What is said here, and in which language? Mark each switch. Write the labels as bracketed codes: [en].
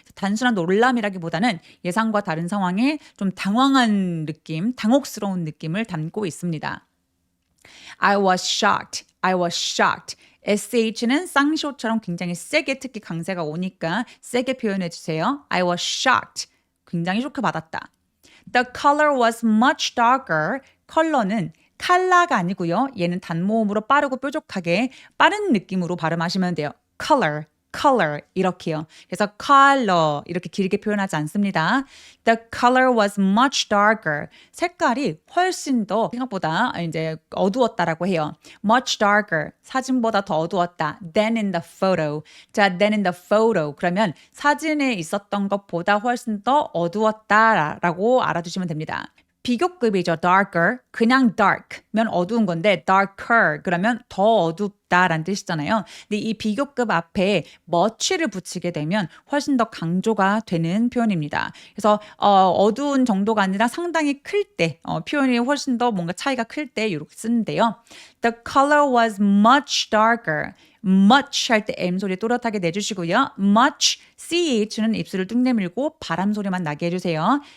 [ko] 단순한 놀람이라기보다는 예상과 다른 상황에 좀 당황한 느낌, 당혹스러운 느낌을 담고 있습니다. [en] I was shocked. [ko] SH는 쌍쇼처럼 굉장히 세게 특히 강세가 오니까 세게 표현해 주세요. [en] I was shocked. [ko] 굉장히 쇼크 받았다. [en] The color was much darker. [ko] 컬러는 칼라가 아니고요. 얘는 단모음으로 빠르고 뾰족하게 빠른 느낌으로 발음하시면 돼요. color 이렇게요. 그래서 color 이렇게 길게 표현하지 않습니다. [en] The color was much darker. [ko] 색깔이 훨씬 더 생각보다 이제 어두웠다라고 해요. [en] much darker. [ko] 사진보다 더 어두웠다. [en] than in the photo. 자, than in the photo. [ko] 그러면 사진에 있었던 것보다 훨씬 더 어두웠다라고 알아두시면 됩니다. 비교급이죠. darker. 그냥 dark면 어두운 건데 darker 그러면 더 어둡다라는 뜻이잖아요. 근데 이 비교급 앞에 much를 붙이게 되면 훨씬 더 강조가 되는 표현입니다. 그래서 어두운 정도가 아니라 상당히 클 때 표현이 훨씬 더 뭔가 차이가 클 때 이렇게 쓰는데요. [en] The color was much darker. [ko] much 할 때 M 소리 또렷하게 내주시고요. much, CH는 입술을 뚝 내밀고 바람 소리만 나게 해주세요.